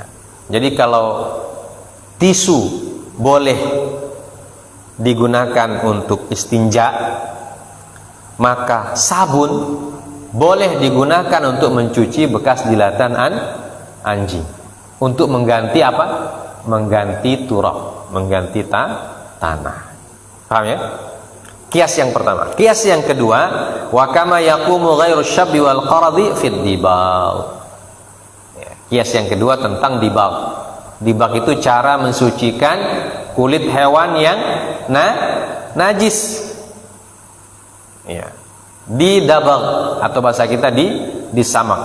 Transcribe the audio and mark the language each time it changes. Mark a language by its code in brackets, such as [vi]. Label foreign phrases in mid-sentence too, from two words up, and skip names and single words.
[id] Jadi kalau tisu boleh digunakan untuk istinja, maka sabun boleh digunakan untuk mencuci bekas jilatan anjing, untuk mengganti apa? Mengganti turab, mengganti tanah. Paham ya? Kias yang pertama. Kias yang kedua, [ar] وكما يقوم غير الشب والقرظ في الدباغ. [id] Kias yang kedua tentang dibag. Dibag itu cara mensucikan kulit hewan yang najis. Ya. Didabag atau bahasa kita disamak.